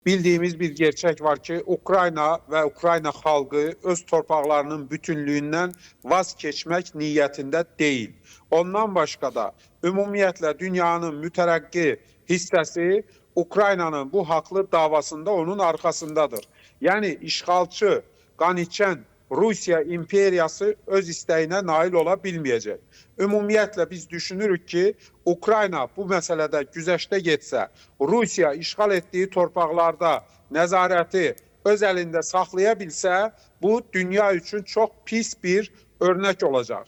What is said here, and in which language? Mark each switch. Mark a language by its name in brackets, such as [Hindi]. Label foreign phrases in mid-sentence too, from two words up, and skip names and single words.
[Turkish] Bildiğimiz bir gerçek var ki Ukrayna ve Ukrayna [Azerbaijani] xalqı öz torpaqlarının [Turkish] bütünlüğünden vazgeçmek niyetinde değil. [Azerbaijani] Ondan başka da ümumiyyətlə dünyanın mütərəqqi hissəsi Ukraynanın bu haqlı davasında onun arkasındadır. [Turkish] Yani işgalçı, [Azerbaijani] qan içən Rusiya imperiyası öz istəyinə nail ola bilməyəcək. Ümumiyyətlə biz düşünürük ki, Ukrayna bu məsələdə güzəştə getsə, Rusiya işğal etdiyi torpaqlarda nəzarəti öz əlində saxlaya bilsə, bu dünya üçün çox pis bir örnek olacaq.